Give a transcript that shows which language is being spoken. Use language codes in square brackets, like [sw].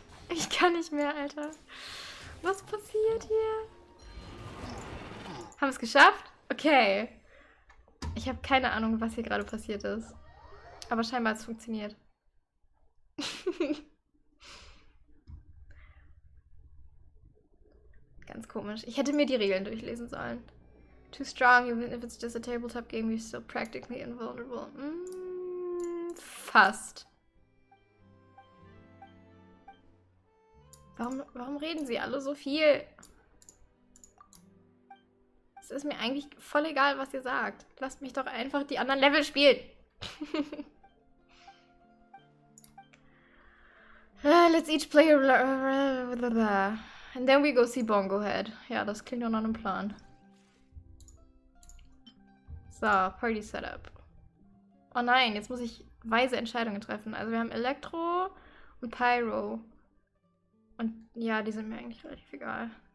[de] Ich kann nicht mehr, Alter. Was passiert hier? Haben wir es geschafft? Okay. Ich habe keine Ahnung, was hier gerade passiert ist. Aber scheinbar hat es funktioniert. Ganz komisch. Ich hätte mir die Regeln durchlesen sollen. [en] Too strong, even if it's just a tabletop game, you're still practically invulnerable. [de] Fast. Warum reden sie alle so viel? Es ist mir eigentlich voll egal, was ihr sagt. Lasst mich doch einfach die anderen Level spielen. [en] Let's each play and then we go see Bongo Head. [de] Ja, das klingt doch nach einem Plan. So, Party Setup. Oh nein, jetzt muss ich weise Entscheidungen treffen. Also wir haben Elektro und Pyro. Und ja, die sind mir eigentlich relativ egal.